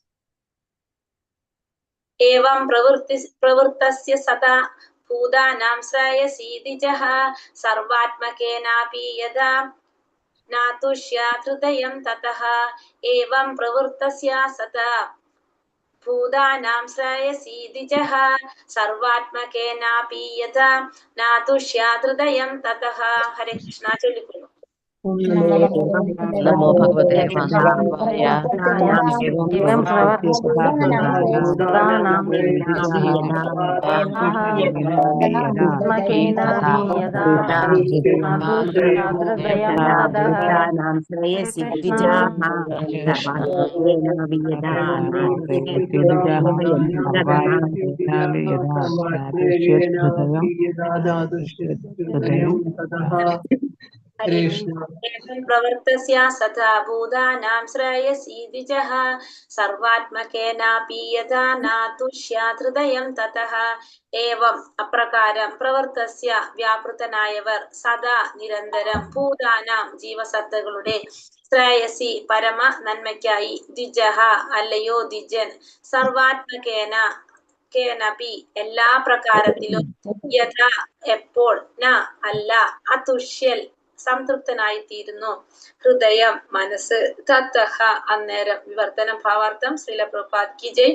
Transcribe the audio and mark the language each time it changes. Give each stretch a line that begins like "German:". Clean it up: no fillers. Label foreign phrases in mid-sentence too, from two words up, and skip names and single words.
Sanskrit: ഏവം പ്രവൃത്തസ്യ സദാ ഭൂതാനാം ശ്രേയസീതിജഃ സർവാത്മകേനാപി യദാ നാതുഷ്യാത് ഹൃദയം തതഃ. ഏവം പ്രവൃത്തസ്യ സദാ ഭൂതാനാം ശ്രേയസീതിജഃ സർവാത്മകേനാപി യദാ നാതുഷ്യാത് ഹൃദയം തതഃ.
Malayalam: ഹരേ കൃഷ്ണ. ചൊല്ലിക്കൊള്ളു.
Sanskrit: नमो भगवते वासुदेवाय एवं प्रवर्ततानां श्रेयसि प्रवर्तस्य सदा भूतानां श्रेयसी द्विजः सर्वात्मकेनापि यथा नातुष्यात् हृदयं ततः एवं
Malayalam: അപ്രകാരം പ്രവർത്തസ്യ വ്യാപൃതനായവർ സദാ നിരന്തരം ഭൂതാനാം ജീവസത്തകളുടെ ശ്രേയസി പരമ നന്മയ്ക്കായി ദ്വിജഹ അല്ലയോ ദ്വിജൻ
Sanskrit: സർവാത്മകേന കേനപി
Malayalam: എല്ലാ പ്രകാരത്തിലും യഥാ എപ്പോൾ ന അല്ല അതുഷ്യൽ സംതൃപ്തനായിത്തീരുന്നു ഹൃദയം മനസ്സ് തത്തഹ അന്നേരം വിവർത്തനം ഭാവാർത്ഥം ശ്രീല പ്രഭുപാദ്
Hindi: की जय.